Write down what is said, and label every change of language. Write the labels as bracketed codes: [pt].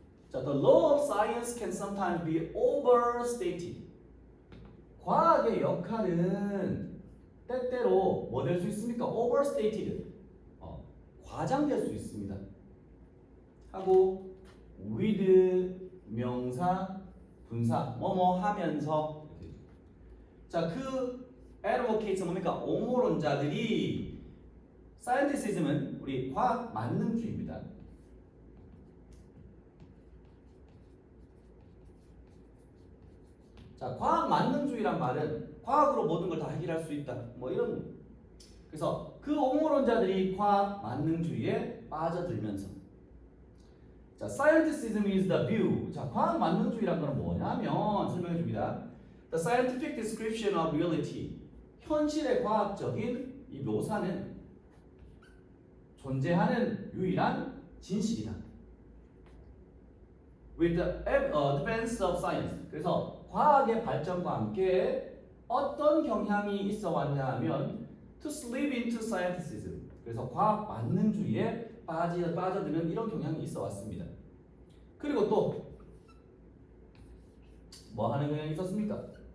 [en] 자, the law of science can sometimes be overstated. [ko] 과학의 역할은 때때로 뭐 될 수 있습니까? overstated. 과장될 수 있습니다. 하고 with 명사, 분사 뭐뭐 하면서. 자, 그 advocates 뭡니까? 옹호론자들이, scientificism은 우리 과학 만능주의입니다. 자, 과학 만능주의란 말은 과학으로 모든 걸 다 해결할 수 있다, 뭐 이런. 그래서 그 옹호론자들이 과학 만능주의에 빠져들면서, 자, [en] scientificism is the view. [ko] 자, 과학 만능주의란 건 뭐냐면 설명해 줍니다. [en] The scientific description of reality. [ko] 현실의 과학적인 이 묘사는 존재하는 유일한 진실이다. [en] With the advance of science. [ko] 그래서 과학의 발전과 함께 어떤 경향이 있어 왔냐 하면 [en] to slip into scientificism. [ko] 그래서 과학 만능주의에 빠져드는 이런 경향이 있어 왔습니다. 그리고 또 뭐 하는 경향이 있었습니까?